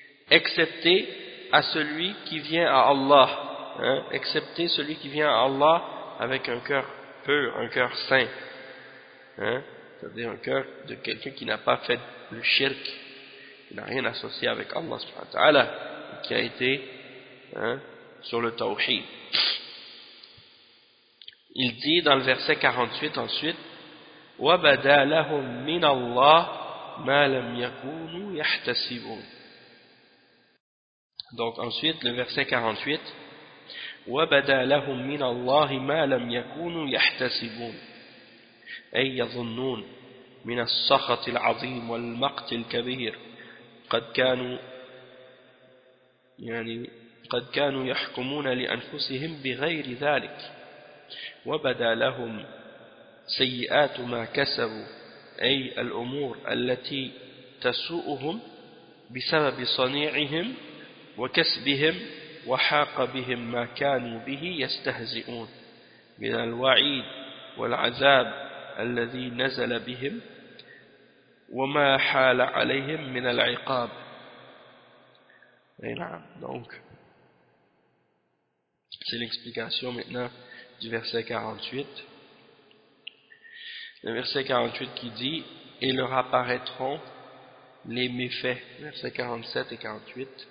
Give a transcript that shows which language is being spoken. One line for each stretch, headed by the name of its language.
French: excepté à celui qui vient à Allah, excepté celui qui vient à Allah avec un cœur pur, un cœur saint, c'est-à-dire un cœur de quelqu'un qui n'a pas fait le shirk, qui n'a rien associé avec Allah subhanahu wa ta'ala, qui a été sur le tawhid. Il dit dans le verset 48 ensuite,
Arabic: وَبَدَا لَهُمْ مِنَ اللَّهِ مَا لَمْ يَكُونُوا يَحْتَسِبُونَ.
French: Donc ensuite, le verset 48,
Arabic: وَبَدَا لَهُمْ مِنَ اللَّهِ مَا لَمْ يَكُونُوا يَحْتَسِبُونَ أَيْ يَظُنُّونَ مِنَ السَّخَطِ الْعَظِيمِ وَالْمَقْتِ الْكَبِيرِ قَدْ كَانُوا يَحْكُمُونَ لِأَنفُسِهِمْ بِغَيْرِ ذَلِكَ وبدا لهم سيئات ما كسبوا أي الأمور التي تسوءهم بسبب صنيعهم وكسبهم وحاق بهم ما كانوا به يستهزئون من الوعيد والعذاب الذي نزل بهم وما حال عليهم من العقاب. نعم.
French: Donc c'est l'explication maintenant du verset 48. Le verset 48 qui dit « Et leur apparaîtront les méfaits » (versets 47 et 48).